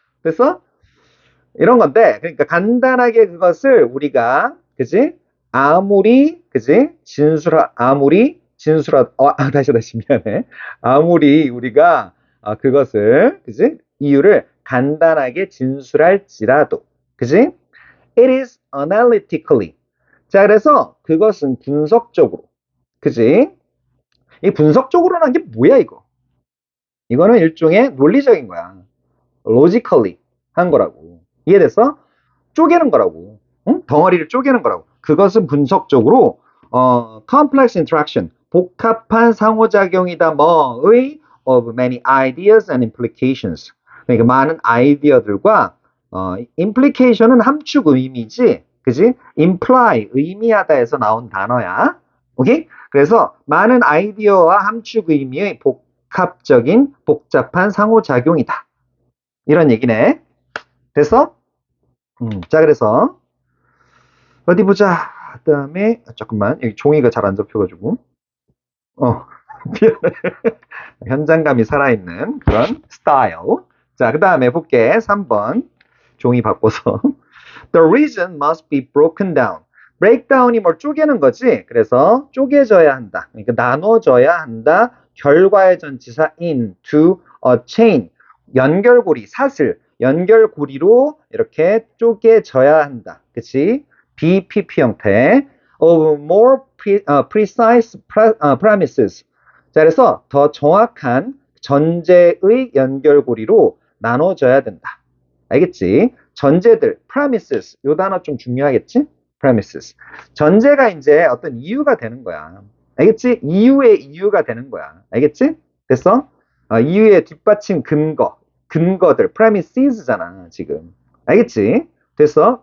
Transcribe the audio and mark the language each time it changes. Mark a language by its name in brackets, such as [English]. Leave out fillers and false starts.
[Korean] 그래서 이런 건데 그러니까 간단하게 그것을 우리가 그지 그지 아무리 진술하 다시 미안해 아무리 우리가 그것을 그지 이유를 간단하게 진술할지라도 그지 [English] it is analytically [Korean] 자 그래서 그것은 분석적으로 그지 이 분석적으로라는 게 뭐야 이거는 일종의 논리적인 거야 logically 한 거라고 이해됐어? 쪼개는 거라고. 응? 덩어리를 쪼개는 거라고. 그것은 분석적으로 [English] complex interaction, [Korean] 복합한 상호작용이다 뭐의 [English] of many ideas and implications. [Korean] 그러니까 많은 아이디어들과 implication은 함축 의미지. 그지? imply, 의미하다에서 나온 단어야. 오케이? 그래서 많은 아이디어와 함축 의미의 복잡한 상호작용이다. 이런 얘기네. 됐어? 자, 그래서 어디 보자. 그다음에 잠깐만 여기 종이가 잘 안 잡혀가지고 미안해. 현장감이 살아있는 그런 스타일. 자, 그 다음에 볼게. 3번 종이 바꿔서 [English] The reason must be broken down. [Korean] breakdown이 뭘 쪼개는 거지. 그래서 쪼개져야 한다. 그러니까 나눠져야 한다. 결과의 전치사 [English] into a chain. [Korean] 연결고리, 사슬. 연결고리로 이렇게 쪼개져야 한다. 그치? BPP 형태. [English] of more precise premises. [Korean] 자, 그래서 더 정확한 전제의 연결고리로 나눠져야 된다. 알겠지? 전제들, premises, 요 단어 좀 중요하겠지? [English] premises. [Korean] 전제가 이제 어떤 이유가 되는 거야. 알겠지? 이유의 이유가 되는 거야. 알겠지? 됐어? 이유의 뒷받침 근거들, premises잖아, 지금. 알겠지? 됐어?